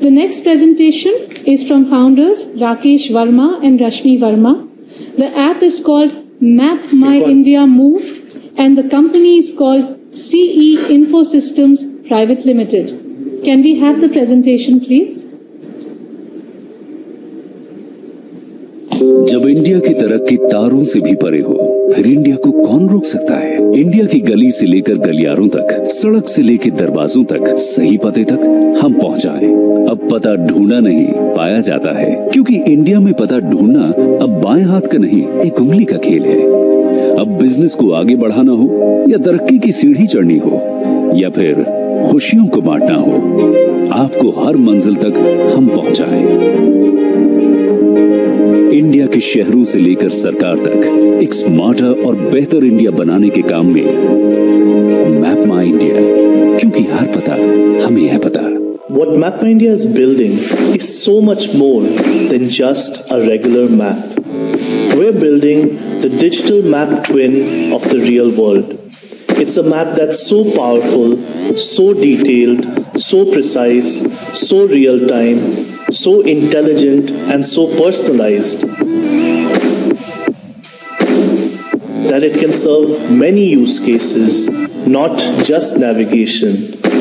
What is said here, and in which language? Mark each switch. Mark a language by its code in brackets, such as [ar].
[en] The next presentation is from founders Rakesh Verma and Rashmi Verma. The app is called Map My India Move and the company is called CE Infosystems Private Limited. Can we have the presentation, please? [hi] जब India की तरक्की तारों से भी परे हो, फिर India को कौन रोक सकता है? इंडिया की गली से लेकर गलियारों तक, सड़क से लेकर दरवाजों तक, सही पते तक हम पहुंचाएं। अब पता ढूंढा नहीं, पाया जाता है, क्योंकि इंडिया में पता ढूंढना अब बाएं हाथ का नहीं, एक उंगली का खेल है। अब बिजनेस को आगे बढ़ाना हो या तरक्की की सीढ़ी चढ़नी हो या फिर खुशियों को बांटना हो, आपको हर मंजिल तक हम पहुंचाएं। इंडिया के शहरों से लेकर सरकार तक एक स्मार्टर और बेहतर इंडिया बनाने के काम में मैप माई इंडिया, क्योंकि हर पता हमें है पता। [en] What Map My India is building is so much more than just a regular map. We're building the digital map twin of the real world. It's a map that's so powerful, so detailed, so precise, so real time, so intelligent and so personalized that it can serve many use cases, not just navigation.